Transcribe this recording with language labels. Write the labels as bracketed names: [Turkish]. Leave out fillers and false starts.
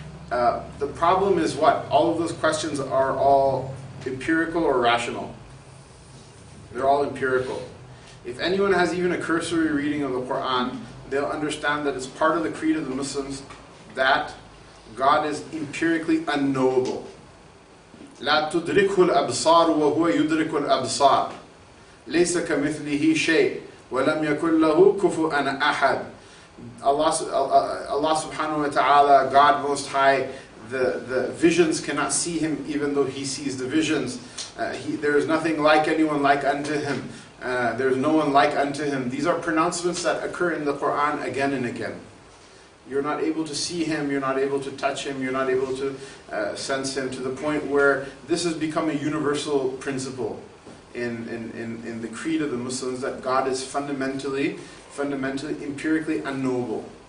[English] The problem is what? All of those questions are all empirical or rational. They're all empirical. If anyone has even a cursory reading of the Quran, they'll understand that it's part of the creed of the Muslims that God is empirically unknowable. [Arabic] لا تدركه الأبصار وهو يدرك الأبصار ليس كمثله شيء ولم يكن له كفوا أحد. [English] Allah subhanahu wa ta'ala, God Most High, the visions cannot see Him even though He sees the visions. There is nothing like anyone like unto Him. There is no one like unto Him. These are pronouncements that occur in the Quran again and again. You're not able to see Him, you're not able to touch Him, you're not able to sense Him, to the point where this has become a universal principle in the creed of the Muslims, that God is fundamentally, empirically unknowable.